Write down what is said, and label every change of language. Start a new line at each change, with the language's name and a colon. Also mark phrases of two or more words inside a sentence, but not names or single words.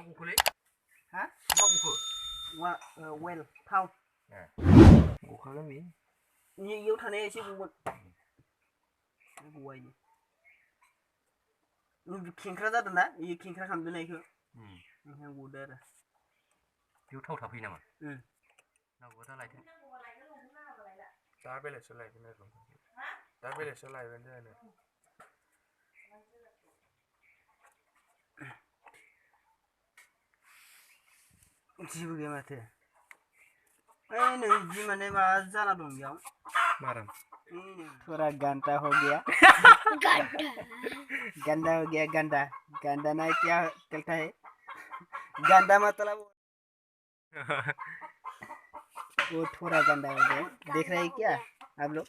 Bodo: हाँ वेल थाव गखागोन बे इयाव थानाया एसे गगोन गवायनि खेंख्रा जादों ना इयो खेंख्रा खालामदों ना इखो ओंखायनो गदो आरो बेयाव थाव थाफैयो नामा? नांगौबा दा लायथों दा बेलेगसो लायगोन आरो दा बेलेगसो लायगोन जोङो जेबो गैया माथो नै जि माने मा जाना दं बेयाव माराम
Hindi: थोड़ा गंदा हो गया गंदा हो गया गंदा गंदा ना क्या कहता है गंदा मतलब वो थोड़ा गंदा हो गया। देख रहे हैं क्या आप लोग?